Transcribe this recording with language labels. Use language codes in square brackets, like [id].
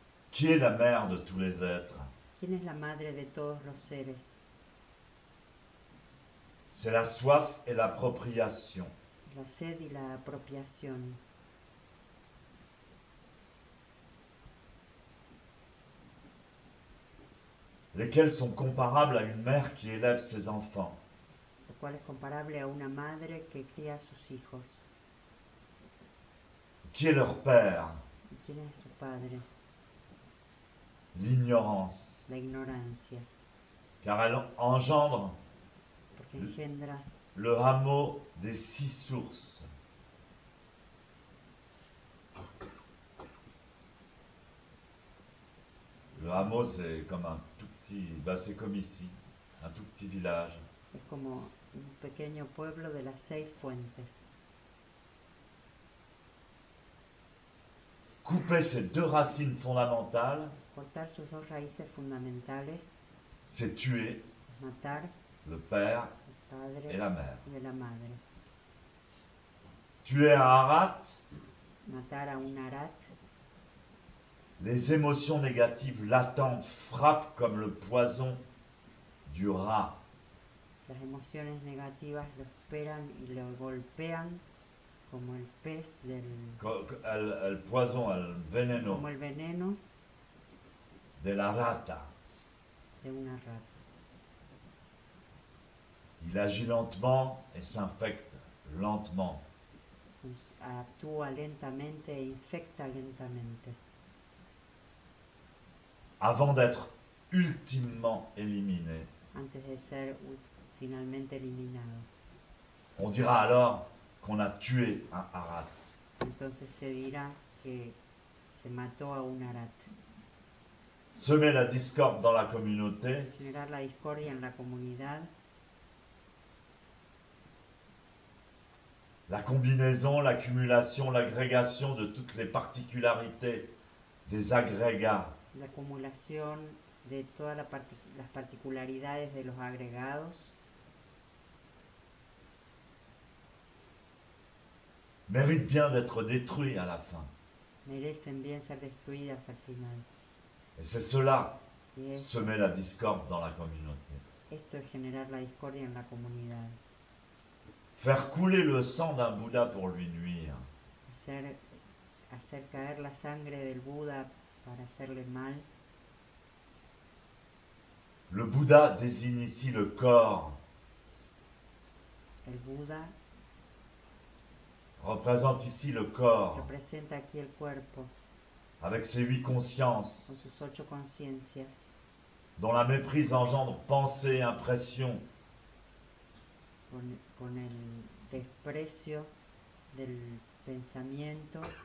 [fr] qui est la mère de tous les êtres? [es] ¿Quién es la madre de todos los seres? [fr] C'est la soif et l'appropriation. [es] La sed y la apropiación. [fr] Lesquels sont comparables à une mère qui élève ses enfants. [es] Lo cual es comparable a una madre que cría a sus hijos. [fr] Qui est leur père? [es] ¿Y quién es su padre? [fr] L'ignorance. [es] La ignorancia. [fr] Car elle engendre [es] Porque engendra [fr] le hameau des 6 sources. Le hameau, c'est comme un tout petit, c'est comme ici, un tout petit village. [es] es como un pequeño pueblo de las 6 fuentes. [fr] Couper ces 2 racines fondamentales, [es] Cortar sus 2 raíces fundamentales, [fr] c'est tuer [es] matar [fr] le père [es] al padre [fr] et la mère. [es] de la madre. [fr] Tuer un harat, [es] Matar a un arat, [fr] les émotions négatives latentes frappent comme le poison du rat. [es] las emociones negativas lo esperan y lo golpean como el pez del... El poison, el veneno como el veneno de la rata. de una rata. [fr] Il agit lentement et s'infecte lentement. [es] Actúa lentamente e infecta lentamente. [fr] Avant d'être ultimement éliminé. [es] Antes de ser finalmente eliminado. [fr] On dira alors qu'on a tué un harat. [es] Entonces se dirá que se mató a un arat. [fr] Semer la discorde dans la communauté, [es] Generar la discordia en la comunidad, [fr] la combinaison, l'accumulation, l'agrégation de toutes les particularités des agrégats. [es] la acumulación de todas las particularidades de los agregados, [fr] Mérite bien d'être détruits à la fin. [es] merecen bien ser destruidas al final. [fr] Et c'est cela, [es] Y es, [fr] semer la discorde dans la communauté. [es] esto es generar la discordia en la comunidad. [fr] Faire couler le sang d'un Bouddha pour lui nuire. [es] hacer caer la sangre del Buda para hacerle mal. [fr] Le Bouddha désigne ici le corps, [es] El Buda [fr] représente ici le corps, [es] representa aquí el cuerpo [fr] avec ses 8 [es] con [fr] consciences, [es] sus 8 conciencias, [fr] dont la méprise engendre pensée, impression, [es] con el desprecio del pensamiento,